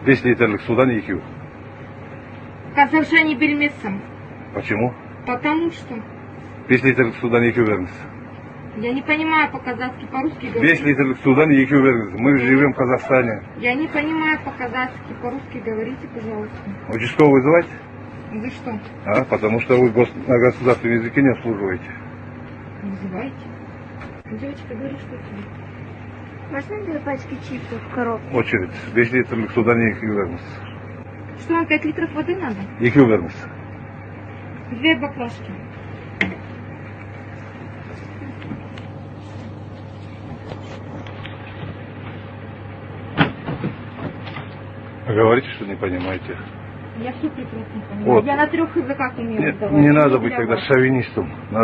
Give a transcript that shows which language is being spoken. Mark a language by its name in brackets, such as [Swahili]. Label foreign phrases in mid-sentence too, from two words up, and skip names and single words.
[Kazakh] 5 литрлік судан екеу. Қазақша не білмесім. [Russian] Почему? Потому что [Kazakh] 5 литрлік судан екеу беріңіз. [Russian] я не понимаю по-казахски, по-русски [Kazakh] 5 [Russian] говорить. [Kazakh] литрлік судан екеу беріңіз. [Russian] Мы живем в Казахстане. Я не понимаю по-казахски, по-русски говорите, пожалуйста. Участковый вызывать? За что? Потому что вы на государственном языке не обслуживаете. Вызывайте. Девочка, говори, что тебе. Можно 2 пачки чипсов в коробку? Очередь. [Kazakh] 5 литрлік судан екеу беріңіз. [Russian] Что, вам 5 литров воды надо? [Kazakh] Екеу беріңіз. [Russian] 2 баклажки. Говорите, что не понимаете. Я все прекрасно понимаю. Вот. Я на 3 языках умею Нет, разговаривать. не надо Что быть для тогда вас? шовинистом. Надо